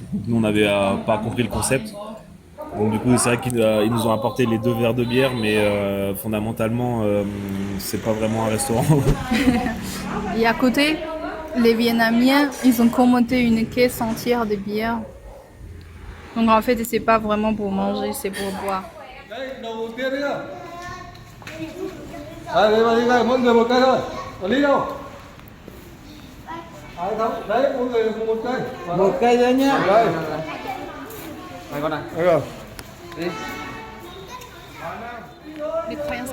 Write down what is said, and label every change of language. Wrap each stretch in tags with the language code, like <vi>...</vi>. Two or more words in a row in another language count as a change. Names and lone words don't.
<fr>Nous on n'avait pas compris le concept. Donc du coup c'est vrai qu'ils nous ont apporté les 2 verres de bière, mais fondamentalement c'est pas vraiment un restaurant. Et à côté, les Vietnamiens, ils ont commandé une caisse entière de bière. Donc en fait, c'est pas vraiment pour manger, c'est pour boire.</fr> <vi>Đấy, đầu tiên đấy à? Đây, đây, mỗi người một cây thôi. Còn ly đâu? Ai không? Đấy, mỗi người một cây. Một cây thôi nhá. Đây. Này con này. Đây rồi. Đi.</vi> <fr>Les croyances.</fr>